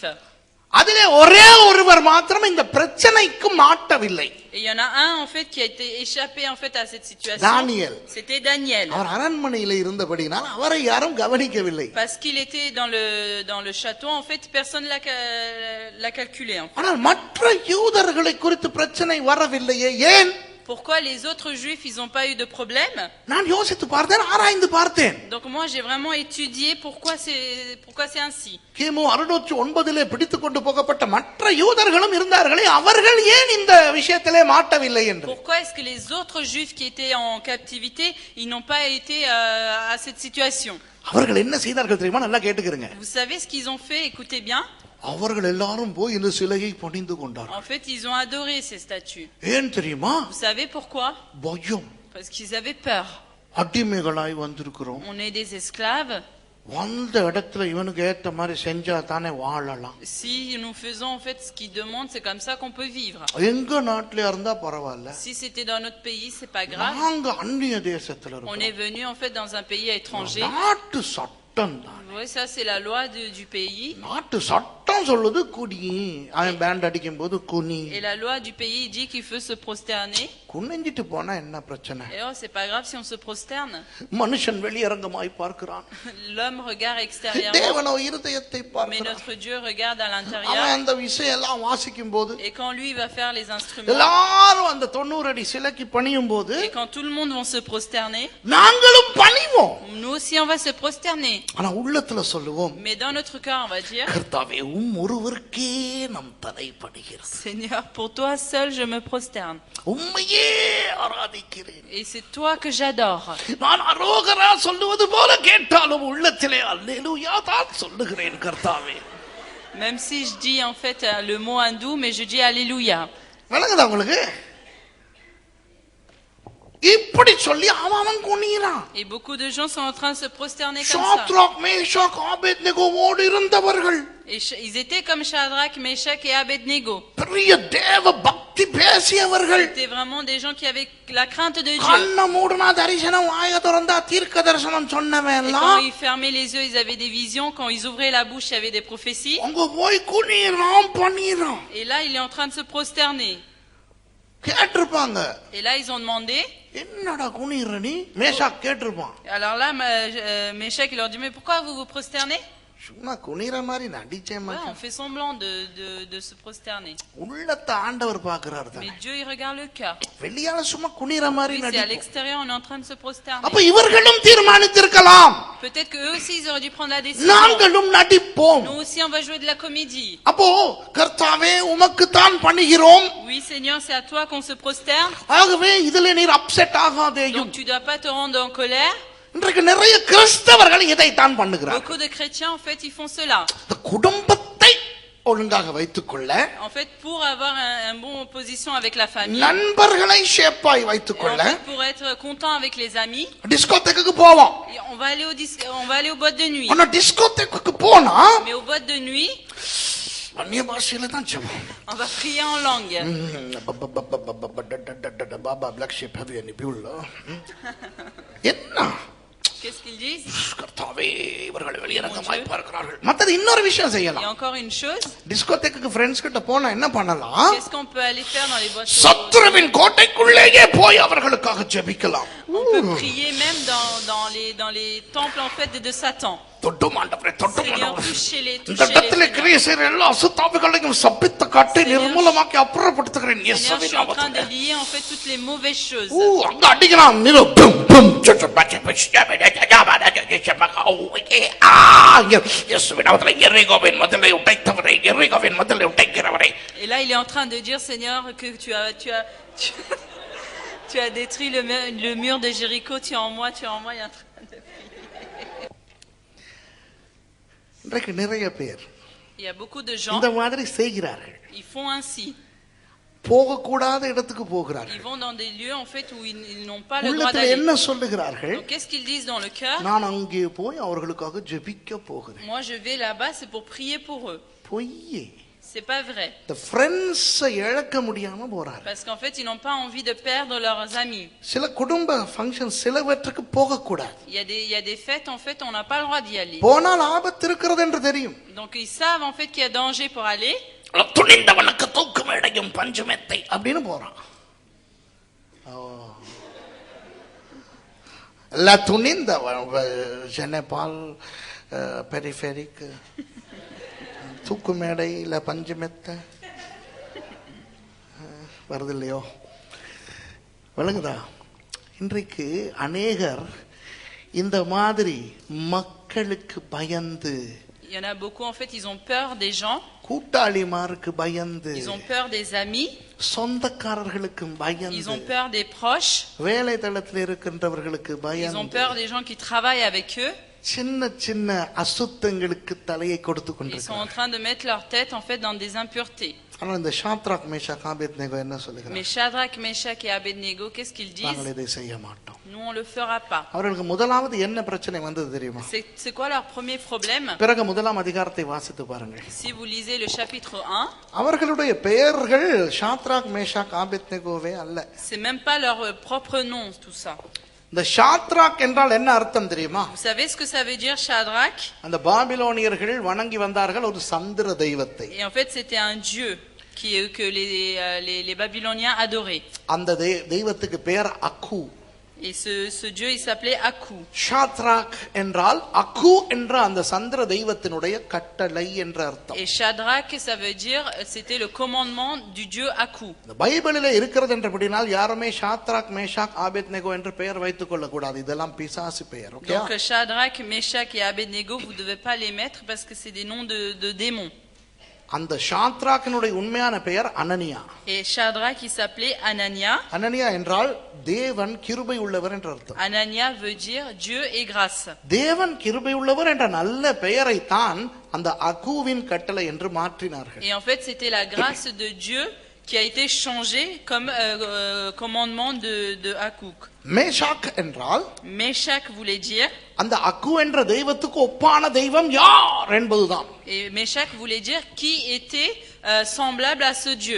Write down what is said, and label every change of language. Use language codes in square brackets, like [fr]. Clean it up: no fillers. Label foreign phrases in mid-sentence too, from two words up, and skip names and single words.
[ta] அதிலே ஒரே ஒருவர் மாத்திரம் இந்த பிரச்சனைக்கு மாட்டவில்லை. [fr] Et il y en a un en fait qui a été échappé en fait à cette situation. Daniel. C'était Daniel. [ta] அவர் அரண்மனையிலே இருந்தபடியால் அவரை யாரும் கவனிக்கவில்லை. [fr] Parce qu'il était dans le château en fait personne l'a calculé en fait. [ta] ஆனால் மற்ற யூதர்களை குறித்து பிரச்சனை வரவில்லையே, ஏன்? [fr] Pourquoi les autres juifs ils ont pas eu de problème? [ta] நான் யோசித்து பார்த்தேன், ஆராய்ந்து பார்த்தேன். [fr] Donc moi j'ai vraiment étudié pourquoi c'est ainsi. [ta] கிமு 609 பிடித்துக் கொண்டு போகப்பட்ட மற்ற யூதர்களும் இருந்தார்களே, அவர்கள் ஏன் இந்த விஷயத்திலே மாட்டவில்லை என்று. [fr] Pourquoi est-ce que les autres juifs qui étaient en captivité, ils n'ont pas été à cette situation? [ta] அவர்கள் என்ன செய்தார்கள் தெரியுமா? நல்லா கேட்டுக்கிறங்க. [fr] Vous savez ce qu'ils ont fait? Écoutez bien. [ta] அவர்கள் எல்லாரும் போய் இந்த சிலையை பணிந்து கொண்டார்கள். [fr] En fait, ils ont adoré ces statues. [ta] ஏன் தெரியுமா? [fr] Vous savez pourquoi? [ta] பயம். [fr] Parce qu'ils avaient peur. [ta] அடிமைகளாய் வந்திருக்கிறோம். [fr] On est des esclaves. [ta] வந்த இடத்துல இவனுக்கு ஏத்த மாதிரி செஞ்சா தானே வாழலாம். [fr] Si nous faisons en fait ce qu'ils demandent, c'est comme ça qu'on peut vivre. [ta] எங்க நாட்டில இருந்தா பரவாயில்ல. [fr] Si c'était dans notre pays, c'est pas grave. [ta] நாங்க அந்நிய தேசத்துல இருக்கோம். [fr] On est venu en fait dans un pays étranger. [ta] நாட்டு சட்டம் தான். [fr] Oui, ça c'est la loi du pays. [ta] நாட்டு சட்டம் சொல்லுது குடி. அவன் பேண்ட் அடிக்கும் போது குனி. [fr] Et la loi du pays dit qu'il faut se prosterner. [ta] குனிஞ்சிட்டு போனா என்ன பிரச்சனை? [fr] Et oh, c'est pas grave si on se prosterne. [ta] மனுஷன் வெளியரங்கமாய் பார்க்கிறான். [fr] L'homme regarde extérieurement. [ta] தேவனோ இருதயத்தை பார்க்கிறான். [fr] Mais notre Dieu regarde à l'intérieur. [ta] அவன் அந்த விஷயம் எல்லாம் வாசிக்கும் போது. [fr] Et quand lui va faire les instruments. [ta] எல்லாரும் அந்த 90 அடி சிலைக்கு பணியும் போது. [fr] Et quand tout le monde va se prosterner. [ta] நாங்களும் பணிவோம். [fr] Nous aussi on va se prosterner. [ta] ஆனா உள்ளத்துல சொல்லுவோம். [fr] Mais dans notre cœur on va dire. [ta] கர்த்தாவே ஒருவருக்கே நம் தலை பணிகிறது. [fr] Seigneur, pour toi seul je me prosterne. [ta] உம்மையே ஆராதிக்கிறேன். [fr] Et c'est toi que j'adore. [ta] நான் அரோகரா சொல்லுவது போல கேட்டாலும் உள்ளத்திலே அல்லேலூயா தான் சொல்லுகிறேன் கர்த்தாவே. [fr] Même si je dis en fait le mot hindou, mais je dis alléluia. [ta] விளங்குதா உங்களுக்கு? இப்படி சொல்லி அவன் குனிறான். [fr] Et beaucoup de gens sont en train de se prosterner comme ça. [ta] ஷாத்ராக் மேஷாக் ஆபேத்நேகோவோடு இருந்தவர்கள். [fr] Et ils étaient comme Shadrach, Meshach et Abednego. [ta] பெரிய தேவ பக்தி பேசியவர்கள். [fr] C'était vraiment des gens qui avaient la crainte de Dieu. [ta] கண்ண மூடுனா தரிசனம், வாயை திறந்தா தீர்க்க தரிசனம் சொன்னவன் [fr] Et [ta] எல்லாம். [fr] quand ils fermaient les yeux, ils avaient des visions. Quand ils ouvraient la bouche, il y avait des prophéties. [ta] அங்க போய் குனிறான் பணிறான். [fr] Et là, il est en train de se prosterner. [ta] கேட்டிருப்பாங்க. [fr] Et là, ils ont demandé. [ta] என்னடா குனிற நீ? மேஷாக் கேட்டிருப்பான். [fr] Alors là, Meshach, il leur dit, mais pourquoi vous vous prosternez? [ta] சும்மா குனிற மாதிரி நடிச்சேன் [fr] Ouais, [ta] மச்சான். [fr] on fait semblant de se prosterner. [ta] உள்ளத்தை ஆண்டவர் பார்க்கிறார் [fr] Mais [ta] தானே. [fr] Dieu, il regarde le cœur. [ta] வெளியால சும்மா குனிற மாதிரி [fr] Oui, c'est à [ta] நடிப்போம். [fr] l'extérieur, on est en train de se prosterner. [ta] அப்ப இவர்களும் தீர்மானித்திருக்கலாம். [fr] Peut-être que eux aussi, ils auraient dû prendre la décision. [ta] நாங்களும் நடிப்போம். [fr] Nous aussi, on va jouer de la comédie. [ta] அப்போ கர்த்தாவே உமக்கு தான் பணிகிறோம். [fr] Oui, Seigneur, c'est à toi qu'on se prosterne. [ta] ஆகவே இதுல நீர் அப்செட் ஆகாதேயும். [fr] Donc, tu dois pas te rendre en colère. [ta] இன்றைக்கு நிறைய கிறிஸ்தவர்கள் இதை தான் பண்ணுகிறார்கள். [fr] Beaucoup de chrétiens, en fait, ils font cela. [ta] இந்த குடும்பத்தை ஒழுங்காக வைத்துக் கொள்ள, [fr] En fait, pour avoir un bon position avec la famille. [ta] நண்பர்களை ஷேப்பாய் வைத்துக் [fr] Et en [ta] கொள்ள, [fr] fait, pour être content avec les amis. [ta] டிஸ்கோதேக்குக்கு போவோம். [fr] Et on va aller aux boîtes de nuit. [ta] ஆனா டிஸ்கோதேக்குக்கு போனா [fr] Mais aux boîtes de nuit, [ta] அந்நிய பாஷையில தான் ஜெபம். [fr] on va prier en langue. [en] Baba black sheep have any fuel. [ta] என்ன [fr] Qu'est-ce qu'ils disent? [ta] கர்த்தாவே இவர்கள் வெளியரங்கமாய் பார்க்கிறார்கள். மத்தது இன்னொரு விஷயம் [fr] Il y a [ta] செய்யலாம். [fr] encore une chose. [ta] டிஸ்கோதேக்குக்கு ஃப்ரெண்ட்ஸ் கிட்ட போனா என்ன பண்ணலாம்? [fr] Qu'est-ce qu'on peut aller faire dans les boîtes? [ta] சத்துருவின் கோட்டைக்குள்ளேயே போய் அவர்களுக்காக ஜெபிக்கலாம். [fr] On peut prier même dans les temples en fait de Satan. Seigneur, touchez-les. [ta] எல்லா அசுத்தாவிகளையும் சபித்து காட்டி நிர்மூலமாக்கி அப்புறப்படுத்துகிறேன் [fr] Seigneur, je [ta] இயேசுவின் [fr] suis en train [ta] நாமத்திலே. [fr] de lier en fait toutes les mauvaises choses. [ta] அங்க அடிக்கிறான் நிறு டும் டும் இயேசுவின் நாமத்திலே எரிகோவின் மதிலை உடைத்தவரே எரிகோவின் மதிலை உடைக்கிறவரே. [fr] Et là, il est en train de dire, Seigneur, que tu as détruit le mur de Jéricho, tu es en moi, il est en train de prier. [ta] இன்றைக்கு நிறைய பேர் [fr] Il y a beaucoup de gens, [ta] இந்த மாதிரி செய்கிறார்கள். [fr] ils font ainsi. [ta] போகக்கூடாத இடத்துக்கு போகிறார்கள். [fr] Ils vont dans des lieux en fait où ils n'ont pas le droit [ta] உள்ளத்துல [fr] d'aller. [ta] என்ன சொல்லுகிறார்கள்? [fr] Donc qu'est-ce qu'ils disent dans le cœur? [ta] நான் அங்கே போய் அவர்களுக்காக ஜெபிக்க போகிறேன். [fr] Moi je vais là-bas, c'est pour prier pour eux. [ta] பொய்யே. [fr] C'est pas vrai. [en] the friends [ta] இழக்க முடியாம போறாங்க. [fr] Parce qu'en fait, ils n'ont pas envie de perdre leurs amis. [ta] சில குடும்ப ஃபங்க்ஷன் சிலவற்றுக்கு போக கூடாது. [fr] Il y a des fêtes en fait, on n'a pas le droit d'y aller. [ta] போனால் ஆபத்து இருக்கிறது என்று தெரியும். [fr] Donc ils savent en fait qu'il y a danger pour aller. [ta] துணிந்தவனுக்கு தூக்கு மேடையும் பஞ்சுமெத்தை அப்படின்னு போறான். La துணிந்தவன் ஜெனபால் பெரிஃபெரிக் தூக்கு மேடை இல்ல பஞ்சுமெத்தை வருது இல்லையோ விளங்குதா? இன்றைக்கு அநேகர் இந்த மாதிரி மக்களுக்கு பயந்து, [fr] Il y en a beaucoup en fait, ils ont peur des gens. [ta] கூட்டாளிமாருக்கு பயந்து, [fr] Ils ont peur des amis. [ta] சொந்தக்காரர்களுக்கு பயந்து, [fr] Ils ont peur des proches. [ta] வேலை தளத்தில் இருக்கின்றவர்களுக்கு [fr] Ils ont [ta] பயந்து, [fr] peur des gens qui travaillent avec eux. [ta] சின்ன சின்ன அசுத்தங்களுக்கு தலையை கொடுத்து [fr] Ils sont en [ta] கொண்டிருக்கிறார்கள். [fr] train de mettre leur tête en fait dans des impuretés. [ta] ஆனா இந்த ஷாத்ராக் மேஷாக் ஆபேத்நேகோ என்ன [fr] Mais [ta] சொல்லுகிறார்? [fr] Shadrach, Meshach et Abednego, qu'est-ce qu'ils [ta] நாங்கள் [fr] disent? [ta] இதை செய்ய மாட்டோம். [fr] Nous, on le fera pas. [ta] அவர்களுக்கு முதலாவது என்ன பிரச்சனை வந்தது தெரியுமா? [fr] C'est quoi leur premier problème? [ta] பிறகு முதலாம் அதிகாரத்தை வாசித்து பாருங்கள். [fr] Si vous lisez le chapitre 1, [ta] அவர்களுடைய பெயர்கள் ஷாத்ராக் மேஷாக் ஆபேத்நேகோவே அல்ல. [fr] c'est même pas leur propre nom, tout ça. [ta] இந்த ஷாத்ராக் என்றால் என்ன அர்த்தம் தெரியுமா? [fr] Vous savez ce que ça veut dire, Shadrach? [ta] அந்த பாபிலோனியர்கள் வணங்கி வந்தார்கள் ஒரு சந்திர தெய்வத்தை. [fr] Et en fait, c'était un dieu que les Babyloniens adoraient. [ta] அந்த தெய்வத்துக்கு பெயர் அக்கு. [fr] Et ce dieu, il s'appelait Aku. [ta] ஷாத்ராக் என்றால் அக்கு என்ற அந்த சந்திர தெய்வத்தினுடைய கட்டளை என்ற அர்த்தம். [fr] Et Shadrach, ça veut dire, c'était le commandement du dieu Aku. [ta] இந்த பைபிளிலே இருக்கிறது என்றபடினால் யாருமே ஷாத்ராக் மேஷாக் ஆபேத்நேகோ என்று பெயர் வைத்துக் கொள்ள கூடாது. இதெல்லாம் பிசாசு பெயர். ஓகே? [fr] Donc Shadrach, Meshach et Abednego, vous ne devez pas les mettre parce que c'est des noms de démons. [ta] அந்த ஷாத்ராக்கினுடைய உண்மையான பெயர் அனனியா. [fr] Et Shadrach, il s'appelait Anania. [ta] அனனியா என்றால் தேவன் கிருபை உள்ளவர் என்ற அர்த்தம். [fr] Anania veut dire Dieu et grâce. [ta] தேவன் கிருபை உள்ளவர் என்ற நல்ல பெயரை தான் அந்த அகுவின் கட்டளை என்று மாற்றினார்கள். [fr] Et en fait, c'était la grâce de Dieu qui a été changée comme commandement de Akuk. [ta] மேஷாக் என்றால், [fr] Meshach voulait dire, [ta] அந்த அக்கு என்ற தெய்வத்துக்கு ஒப்பான தெய்வம் யார் என்பதுதான். [fr] et Meshach voulait dire qui était semblable à ce Dieu.